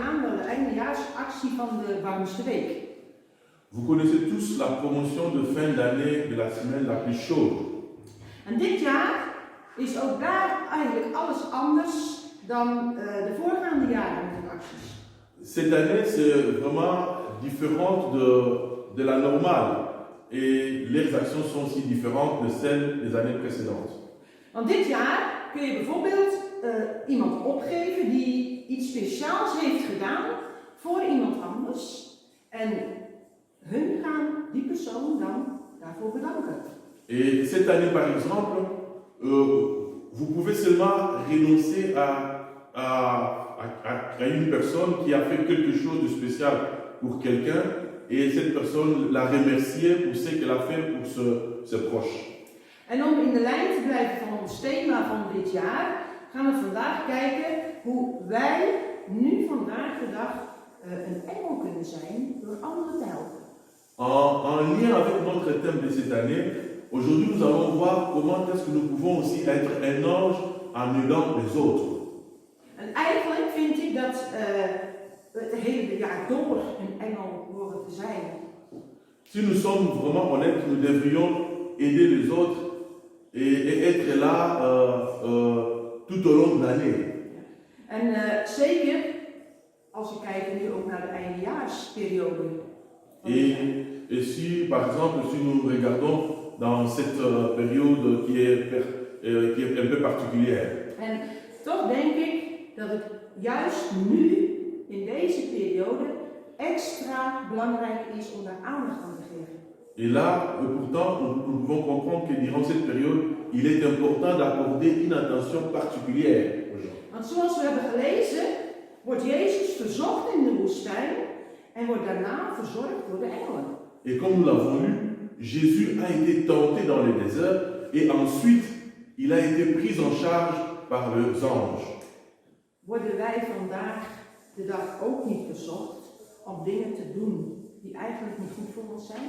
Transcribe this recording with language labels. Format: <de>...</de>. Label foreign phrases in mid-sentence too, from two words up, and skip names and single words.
<nl>naar de eindejaarsactie van de warmste week.</nl> <fr>Vous connaissez tous la promotion de fin d'année de la semaine la plus chaude.</fr> <nl>En dit jaar is ook daar eigenlijk alles anders dan de voorgaande jaren met de acties.</nl> <fr>Cette année, c'est vraiment différente de la normale. Et les actions sont aussi différentes de celles des années précédentes.</fr> <nl>Want dit jaar kun je bijvoorbeeld iemand opgeven die iets speciaals heeft gedaan voor iemand anders. En hun gaan die persoon dan daarvoor bedanken.</nl> <fr>Et cette année, par exemple, vous pouvez seulement renoncer à une personne qui a fait quelque chose de spécial pour quelqu'un et cette personne la remercier pour ce qu'elle a fait pour ses proches.</fr> <nl>En om in de lijn te blijven van ons thema van dit jaar, gaan we vandaag kijken hoe wij nu vandaag de dag een engel kunnen zijn door anderen te helpen.</nl> <fr>En lien avec notre thème de cette année, aujourd'hui nous allons voir comment est-ce que nous pouvons aussi être un ange en aidant les autres.</fr> <nl>En eigenlijk vind ik dat we het hele jaar door een engel horen te zijn.</nl> <fr>Si nous sommes vraiment honnêtes, nous devrions aider les autres et être là tout au long de l'année.</fr> <nl>En zeker als we kijken nu ook naar de eindejaarsperiode.</nl> <fr>Et si, par exemple, si nous regardons dans cette période qui est un peu particulière.</fr> <nl>En toch denk ik dat het juist nu, in deze periode, extra belangrijk is om daar aandacht aan te geven.</nl> <fr>Et là, pourtant, nous pouvons comprendre que durant cette période, il est important d'accorder une attention particulière aux gens.</fr> <nl>Want zoals we hebben gelezen, wordt Jezus verzocht in de woestijn en wordt daarna verzorgd door de engelen.</nl> <fr>Et comme nous l'avons lu, Jésus a été tenté dans le désert et ensuite, il a été pris en charge par les anges.</fr> <nl>Worden wij vandaag de dag ook niet verzocht om dingen te doen die eigenlijk niet goed voor ons zijn?</nl>